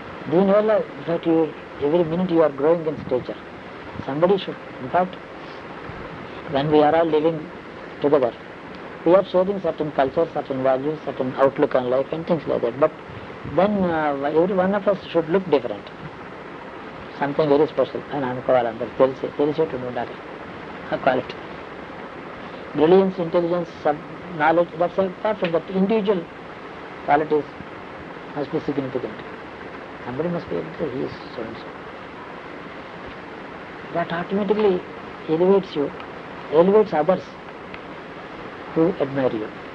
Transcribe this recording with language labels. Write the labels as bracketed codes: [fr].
[en] దీనివల్ల that you, every minute you are growing in stature. Somebody should, in fact, when we are all living together, we are sharing certain culture, certain values, certain outlook on life and things like that. But then every one of us should look different. Something very special. [te] And అనుకోవాలి అందరు తెలిసేట్టు ఉండాలి ఆ quality. [en] Brilliance, intelligence, knowledge, that's apart from that. Individual qualities must be significant. Somebody must be able to say, he is so and so. That automatically elevates you, elevates others who admire you.